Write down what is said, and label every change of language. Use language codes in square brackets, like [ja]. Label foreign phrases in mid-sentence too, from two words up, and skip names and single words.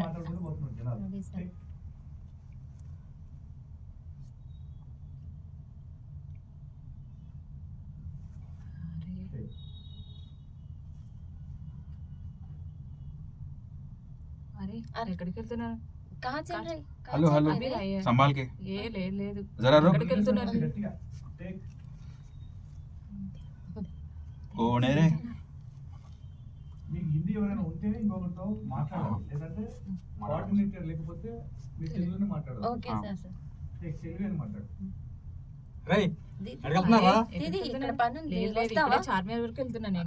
[te] మీద మాట్లాడుకుంటూ పోతున్నాం జనాలు. రెడీ సార్. అరే ఎక్కడికి వెళ్తున్నారు? [hi] कहाँ चल रहे? हेलो हेलो अभी आई है। संभाल के [te] ఏ లేదు [hi] जरा रुक [te] ఎక్కడికి వెళ్తున్నారు? గట్టిగా టేక్. [hi] कौन है रे [te] మీకు హిందీ ఎవరైనా ఉంటే ఇంకొకరితో మాట్లాడాలి, లేదంటే కోఆర్డినేటర్ లేకపోతే మీరు తెలుగులోనే మాట్లాడాలి. ఓకే సార్ సార్. టేక్ తెలుగు అని మాట్లాడు. రే అడగతున్నారా దీది ఇక్కడ పని ఉంది, లేదు లేదు వస్తావా? ఇక్కడే చార్మినార్ వరకు వెళ్తున్నా నేను.